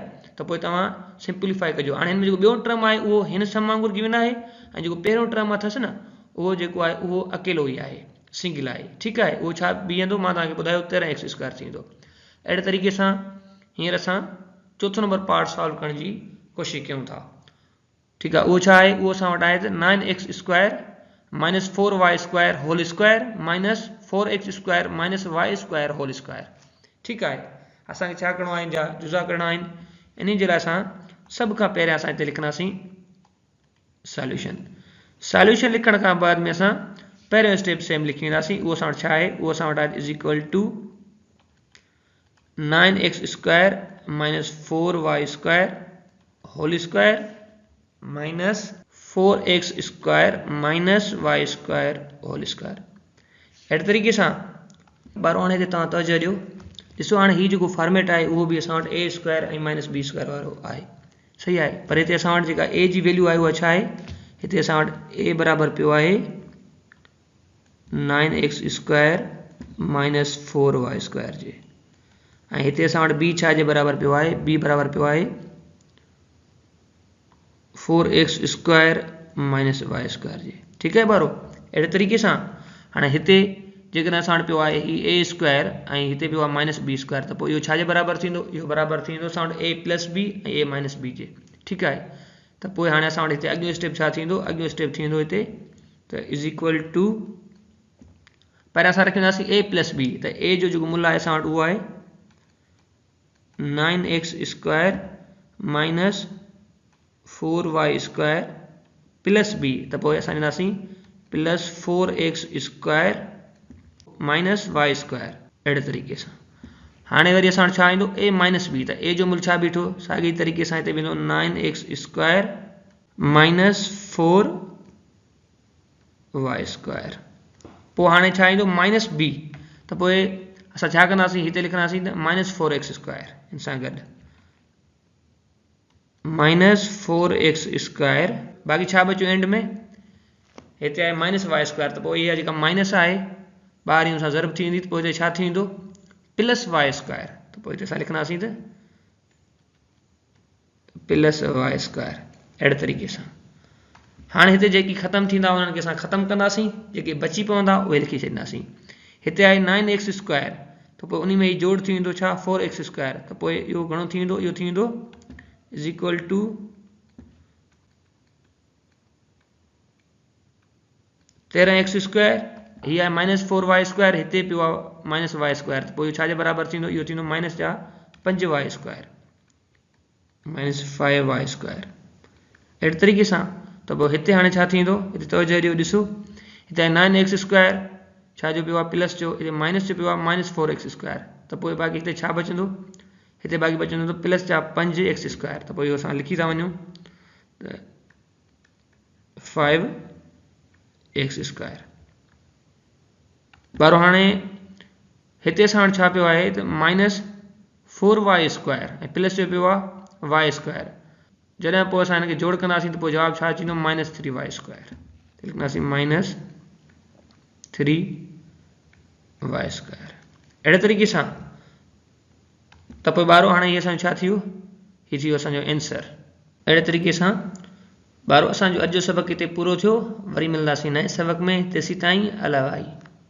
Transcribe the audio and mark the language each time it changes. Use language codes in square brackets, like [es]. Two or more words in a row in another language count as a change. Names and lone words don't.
[sd] त पोइ तव्हां सिंप्लीफाई कजो। हाणे हिन में जेको ॿियो टर्म आहे उहो हिन सम वांगुरु गिवन आहे, ऐं जेको पहिरियों टर्म अथसि न उहो जेको आहे उहो अकेलो ई आहे, सिंगल आहे, ठीकु आहे। उहो छा बीहंदो, मां तव्हांखे ॿुधायो 13x स्क्वायर थींदो। अहिड़े तरीक़े सां हींअर असां चोथों नंबर पार्ट सॉल्व करण जी कोशिशि कयूं था, ठीकु आहे। उहो छा आहे, उहो असां वटि आहे त [en] 9x square minus 4y square whole square minus 4x square minus y square whole square, [sd] ठीकु आहे। असांखे छा करिणो आहे, हिन जा जुज़ा करणा आहिनि। इन जे लाइ असां सभ खां पहिरियां असां हिते लिखंदासीं सॉल्यूशन। सॉल्यूशन लिखण खां बाद में असां पहिरियों [en] step same [sd] लिखी वेंदासीं। उहो असां वटि छा आहे, उहो असां वटि आहे [en] is equal to 9x square minus 4y square whole square minus 4x square minus y square whole square. [sd] अहिड़े तरीक़े सां ॿारो हाणे हिते तव्हां तवजो ॾियो, ॾिसो हाणे हीउ जेको फॉर्मेट आहे उहो बि असां वटि [en] a square [sd] ऐं [en] minus b square [sd] वारो आहे, सही आहे। पर हिते असां वटि जेका ए जी वैल्यू आहे उहा छा आहे, हिते असां वटि ए बराबरि पियो आहे [en] 9x square minus 4y square [sd] जे, ऐं हिते असां वटि बी छा जे बराबरि पियो आहे, बी बराबरि पियो आहे [en] 4x square minus y square [sd] जे, ठीकु आहे ॿारो। अहिड़े तरीक़े सां हाणे हिते जेकॾहिं असां वटि पियो आहे ही [en] a square [sd] ऐं हिते पियो आहे [en] minus b square, [sd] त पोइ इहो छाजे बराबरि थींदो, इहो बराबरि थींदो असां वटि [en] a plus b [sd] ऐं [en] a minus b [sd] जे, ठीकु आहे। त पोइ हाणे असां वटि हिते अॻियो स्टेप छा थींदो, अॻियो स्टेप थींदो हिते त [en] is equal to [sd] पहिरियां असां रखंदासीं [en] a plus b, [sd] त a जो जेको मूल आहे असां वटि उहो आहे [en] 9x square minus 4y square plus b, [sd] त पोइ असां ॾींदासीं [en] plus 4x square minus y square. [sd] अहिड़े तरीक़े सां हाणे वरी असां वटि छा ईंदो [en] a minus b, [sd] त a जो मूल छा बीठो साॻी तरीक़े सां हिते वेंदो [en] 9x square minus 4y square. [sd] पोइ हाणे छा ईंदो [en] minus b, [sd] त पोइ असां छा कंदासीं हिते लिखंदासीं त [en] minus 4x square [sd] हिन सां गॾु [en] minus 4x square, [sd] बाक़ी छा बचियो एंड में हिते आहे [en] minus y square, [sd] त पोइ इहा जेका माइनस आहे ॿाहिरि हुन सां ज़रब थी वेंदी, त पोइ हिते छा थींदो [en] plus y square, [sd] त पोइ हिते असां लिखंदासीं त [en] plus y square. [sd] अहिड़े तरीक़े सां हाणे हिते जेकी ख़तमु थींदा उन्हनि खे असां ख़तमु कंदासीं, जेके बची पवंदा उहे लिखी छॾींदासीं। हिते आहे 9x स्क्वायर, त पोइ उन में ई जोड़ थी वेंदो छा 4x स्क्वायर, त पोइ इहो घणो थी वेंदो, इहो थी वेंदो [en] is equal to 13x square, [sd] हीअ आहे [en] minus 4y square, [sd] हिते पियो आहे [en] minus y square, [sd] त पोइ इहो छाजे बराबरि थींदो, इहो थींदो माइनस जा [en] 5y square minus 5y square. [sd] अहिड़े तरीक़े सां त पोइ हिते हाणे छा थींदो, हिते तवजो ॾियो, ॾिसो हिते आहे 9x स्क्वायर छा जो पियो आहे प्लस जो, हिते माइनस जो पियो आहे [en] minus 4x square, [sd] त पोइ बाक़ी हिते छा बचंदो, हिते बाक़ी बचंदो त प्लस जा 5x स्क्वायर, त पोइ इहो असां लिखी था वञूं त 5x स्क्वायर। बारो हाणे हिते असां वटि छा पियो आहे त [en] minus 4y square [sd] ऐं प्लस जो पियो आहे [en] y square, [sd] जॾहिं पोइ असां हिनखे जोड़ कंदासीं त पोइ जवाबु छा अची वेंदो [en] minus 3y square, [sd] लिखंदासीं [en] minus 3y square. [sd] अहिड़े तरीक़े सां त पोइ ॿारो हाणे इहे असांजो छा थी वियो, हीअ थी वियो असांजो एंसर। अहिड़े तरीक़े सां ॿारो असांजो अॼु जो सबक़ु हिते पूरो थियो, वरी मिलंदासीं नए सबक़ में, तेसीं ताईं अला भाई।